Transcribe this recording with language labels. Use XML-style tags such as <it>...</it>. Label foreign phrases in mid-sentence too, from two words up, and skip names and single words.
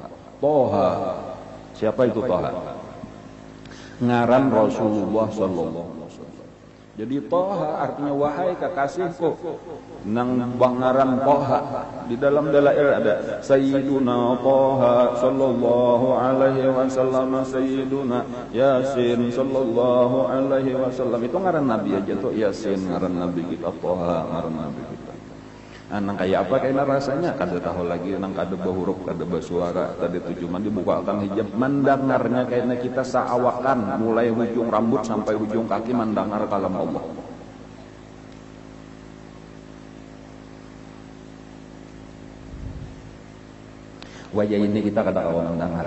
<bjn>Toha siapa itu Toha? Ngaran Rasulullah</bjn> <ar>صلى الله عليه وسلم.</ar> <bjn>Jadi Toha artinya wahai kekasihku, nang bangaran Toha. Di dalam dalail ada</bjn> <ar>سيدنا طه صلى الله عليه وسلم، سيدنا ياسين صلى الله عليه وسلم.</ar> <bjn>Itu ngaran Nabi aja tuh, Yasin ngaran Nabi kita, Toha ngaran Nabi kita. Nang kayak apa kayaknya rasanya kada tahu lagi, nang kada bahuruf kada basuara tadi itu cuma dibuka akan hijab mendengarnya kayaknya kita seawakan mulai ujung rambut sampai ujung kaki mendengar kalam Allah. Wajah ini kita kada kawan mendengar.</bjn>